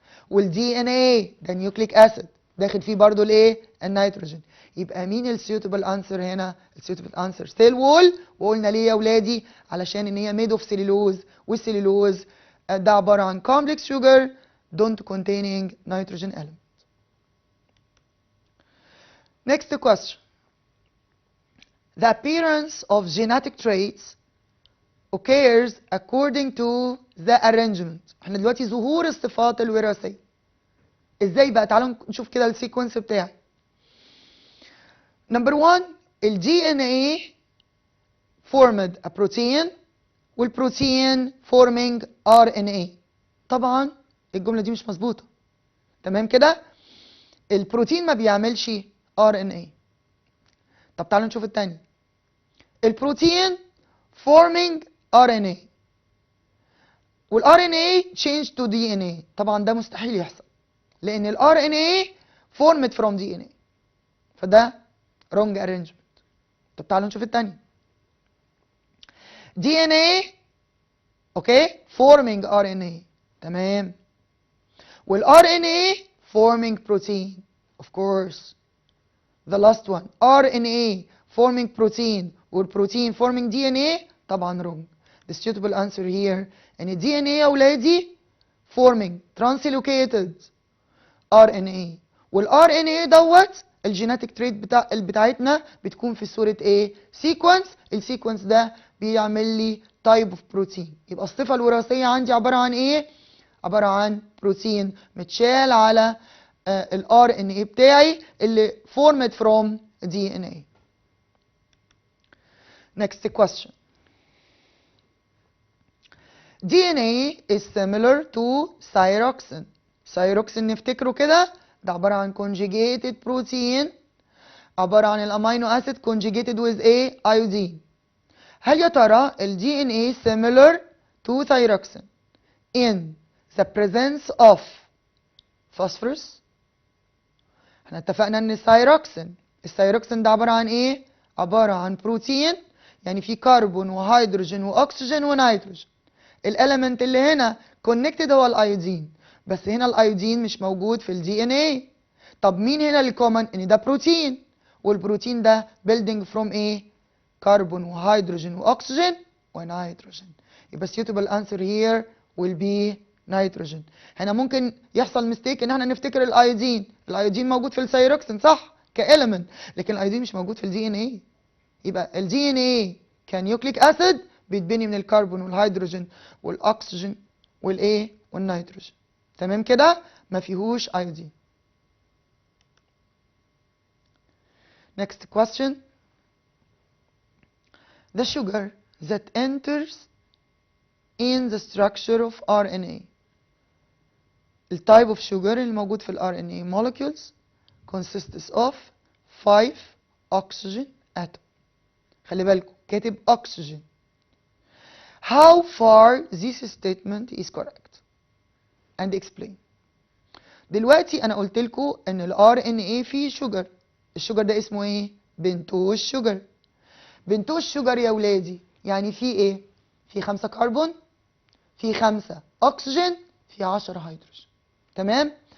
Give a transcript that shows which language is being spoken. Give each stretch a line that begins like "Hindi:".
Arabic: والدي ان ايه ده نيوكليك اسيد، داخل فيه برضو الايه؟ النيتروجين. يبقى مين السيوتبل انسر هنا؟ السيوتبل انسر سيل وول. وقلنا ليه يا اولادي؟ علشان ان هي ميد اوف سيلولوز، والسيلولوز ده عباره عن كومبلكس شوجر دونت
English: containing nitrogen element. Next question. The appearance of genetic traits occurs according to the arrangement.
Arabic: احنا دلوقتي ظهور الصفات الوراثيه ازاي بقى؟ تعالوا نشوف كده السيكونس بتاعي. نمبر 1 الدي ان ايه formed a protein والبروتين forming ار ان ايه. طبعا الجمله دي مش مظبوطه، تمام كده؟ البروتين ما بيعملش ار ان ايه. طب تعالوا نشوف الثانيه. البروتين forming ار ان ايه. والار ان اي
English: change to
Arabic: دي ان اي. طبعا ده مستحيل يحصل لان الار ان اي
English: formed from
Arabic: دي ان اي، فده
English: wrong arrangement.
Arabic: طب تعالوا نشوف الثانيه. دي ان اي اوكي forming ار ان اي، تمام، والار ان اي forming
English: protein of course. the last one RNA forming protein والبروتين forming DNA طبعا wrong. the suitable answer here
Arabic: ان DNA يا ولادي
English: forming translocated RNA،
Arabic: والRNA دوت الجيناتيك تريت بتاعتنا بتكون في صورة ايه؟ سيكونس. السيكونس ده بيعمل لي تايب اوف بروتين. يبقى الصفة الوراثية عندي عبارة عن ايه؟ عبارة عن بروتين متشال على الار ان اي بتاعي اللي
English: formed from DNA. Next question. DNA is similar to thyroxine.
Arabic: thyroxine نفتكره كده ده عبارة عن
English: conjugated protein،
Arabic: عبارة عن الامينو اسيد
English: conjugated with a iodine.
Arabic: هل يا ترى ال DNA
English: similar to thyroxine in the presence of phosphorus؟
Arabic: احنا اتفقنا ان الثايروكسين ده عبارة عن ايه؟ عبارة عن بروتين، يعني فيه كربون وهيدروجين واكسجين ونيتروجين. الاليمنت اللي هنا كونكتد هو الايودين، بس هنا الايودين مش موجود في الدي ان اي. طب مين هنا الكومن؟ ان ده بروتين، والبروتين ده
English: building from
Arabic: ايه؟ كربون وهيدروجين واكسجين ونيتروجين.
English: يبقى suitable answer here will be نيتروجين.
Arabic: هنا ممكن يحصل ميستيك ان احنا نفتكر الايودين موجود في الثايروكسين صح كاليمنت، لكن الايودين مش موجود في الدي ان اي. يبقى الدي ان اي كنيوكليك اسيد بيتبني من الكربون والهيدروجين والاكسجين والايه والنيتروجين، تمام كده، ما فيهوش ايودين.
English: Next question. The sugar that enters in the structure of RNA. التايب of sugar الموجود في ال RNA molecules consists of 5 oxygen atom.
Arabic: خلي بالكم كاتب oxygen.
English: How far this statement is correct and explain.
Arabic: دلوقتي انا قلت لكم ان ال RNA فيه شوجر. الشوجر ده اسمه ايه؟ بنتوز شوجر. بنتوز شوجر يا ولادي يعني فيه ايه؟ فيه 5 كربون، فيه 5 اكسجين، فيه 10 هيدروجين، تمام.